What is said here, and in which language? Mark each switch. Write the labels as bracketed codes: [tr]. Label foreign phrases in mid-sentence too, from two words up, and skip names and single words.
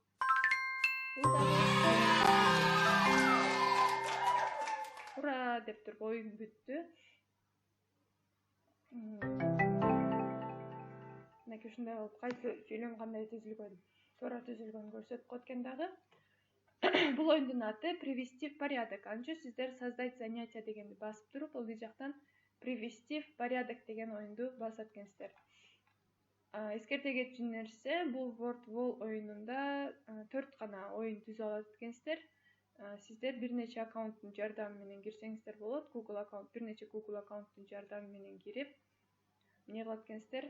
[ky] Ура деп туруп оюн бүттү. Мынакей ушундай болуп, кайсы сүйлөм кандай түзүлгөн, туура түзүлгөнүн көрсөтүп койт экен дагы. Бул оюндун аты [ru] привести в порядок. [ky] Анча сиздер [ru] создать занятия [ky] дегенди басып туруп, бул жактан [ru] привести в порядок [ky] деген оюнду басат экенсиздер. Эскерте кетчү нерсе, бул WordWall оюнунда 4 гана оюн түзүп алат экенсиздер. Сиздер бир нече аккаунттун жардамы менен кирсеңиздер болот. Google аккаунт, бир нече Google аккаунттун жардамы менен кирип, эмне кылат экенсиздер?